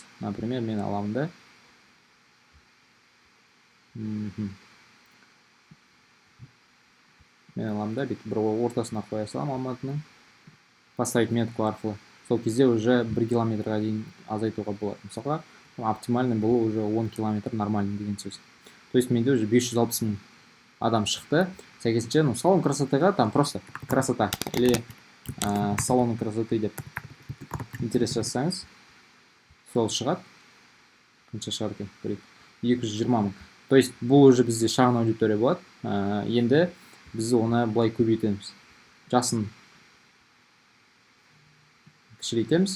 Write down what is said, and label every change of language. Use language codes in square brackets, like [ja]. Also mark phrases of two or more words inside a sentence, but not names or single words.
[kk] Например, мен аламын да бір ортасына қоя салам Алматының, [ru] поставить метку [kk] арқылы. Сол кезде уже 1 километрға дейін азайтуға болады. Мысалға, оптимальный бұл уже 10 километр нормальный деген сөз. [ru] То есть [kk] менде уже 560 мың адам шықты. Сәйкесінше, [ru] салон красотыға просто красота или салон красоты [kk] деп интерес жазсаңыз, сол шығады. Қанша шығар екен? 220 мың. [ru] То есть [kk] бұл уже бізде шағын аудитория болады. Енді біз оны былай көбейтеміз. Жасын кішірейтеміз.